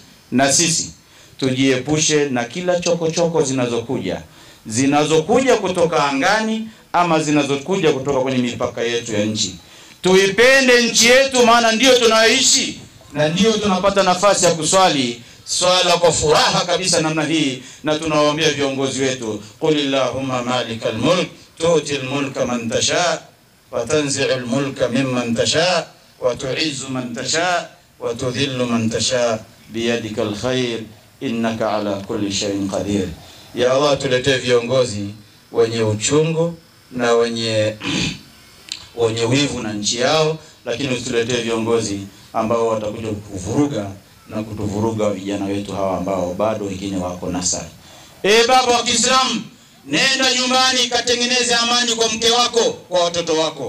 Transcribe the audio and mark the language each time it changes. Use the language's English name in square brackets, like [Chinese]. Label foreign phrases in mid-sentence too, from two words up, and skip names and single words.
[Swahili] Na sisi tujiepushe na kila chokochoko zinazokuja kutoka angani ama zinazokuja kutoka kwenye mipaka yetu ya nchi. Tuipende nchi yetu, maana ndio tunayoishi na ndio tunapata nafasi ya kuswali swala kwa furaha kabisa namna hii. Na tunawaambia viongozi wetu, [Arabic] قل اللهم مالك الملك تؤتي الملك من تشاء وتنزع الملك ممن تشاء وتعز من تشاء وتذل من تشاء بيدك الخير إنك على كل شيء قدير. يا الله, [Swahili] tuletee viongozi wenye uchungu na wenye wivu na nchi yao, lakini usituletee viongozi ambao watakuja kuvuruga na kutuvuruga vijana wetu hawa ambao bado wengine wako nasari. Baba wa Kiislamu, nenda nyumbani katengeneze amani kwa mke wako, kwa watoto wako.